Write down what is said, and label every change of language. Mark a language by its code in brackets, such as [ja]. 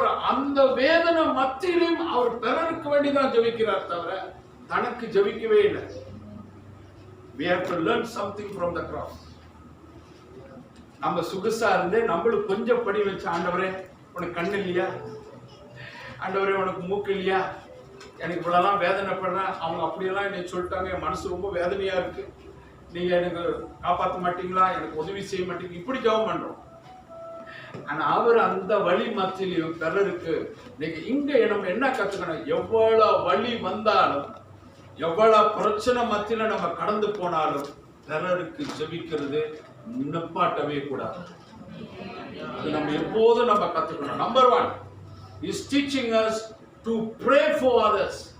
[ta] அந்த வேதனை மத்தியிலும் அவர் பிறருக்கு வேண்டிதான் ஜெபிக்கிறார், தவிர தனக்கு ஜெபிக்கவே இல்லை. [en] We have to learn something from the cross. [ta] நம்ம சுகுசா இருந்து நம்மளுக்கு கொஞ்சம் படி வச்சு, ஆண்டவரே உனக்கு கண்ணு இல்லையா, ஆண்டவரே உனக்கு மூக்கு இல்லையா, எனக்கு இவ்வளவுலாம் வேதனைப்படுறேன், அவங்க அப்படியெல்லாம் என்னை சொல்லிட்டாங்க, என் மனசு ரொம்ப வேதனையா இருக்கு, நீங்க எனக்கு காப்பாற்ற மாட்டீங்களா, எனக்கு உதவி செய்ய மாட்டீங்க, இப்படி ஜெபம் பண்றோம். ஆனா அவர் அந்த வழி மத்தியிலையும் பிறருக்கு இங்க நம்ம என்ன கத்துக்கணும், எவ்வளவு வழி வந்தாலும், எவ்வளவு பிரச்சனை மத்தியில நம்ம கடந்து போனாலும் பிறருக்கு ஜெபிக்கிறது நிப்பாட்டவே கூடாது. அது நம்ம எப்போதும் நம்ம கத்துக்கணும். [en] Number 1 is teaching us to pray for others.